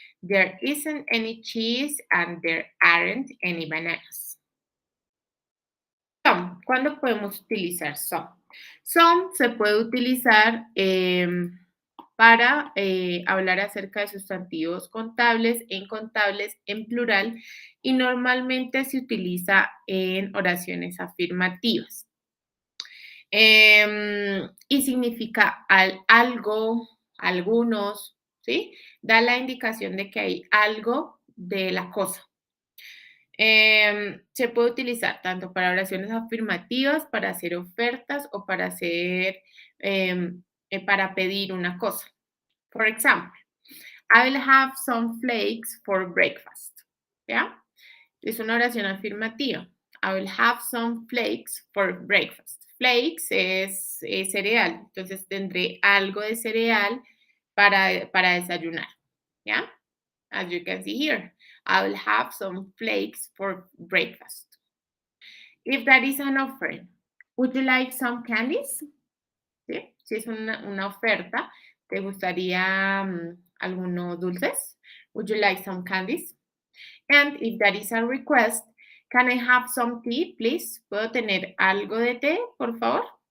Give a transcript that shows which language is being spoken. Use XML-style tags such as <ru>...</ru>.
<en>There isn't any cheese and there aren't any bananas.</en> <es>Some, ¿cuándo podemos utilizar some? Some se puede utilizar para hablar acerca de sustantivos contables e incontables en plural y normalmente se utiliza en oraciones afirmativas. Y significa algo, algunos, ¿sí? Da la indicación de que hay algo de la cosa. Se puede utilizar tanto para oraciones afirmativas, para hacer ofertas o para hacer, para pedir una cosa.</es> <en>For example, I will have some flakes for breakfast.</en> <es>¿Ya? Es una oración afirmativa.</es> <en>I will have some flakes for breakfast.</en> <es>Flakes es cereal, entonces tendré algo de cereal para desayunar. ¿Ya?</es> <en>As you can see here, I will have some flakes for breakfast. If that is an offer, would you like some candies?</en> <es>¿Sí? Si es una oferta, ¿te gustaría algunos dulces?</es> <en>Would you like some candies? And if that is a request, can I have some tea, please?</en> <es>¿Puedo tener algo de té, por favor?</es>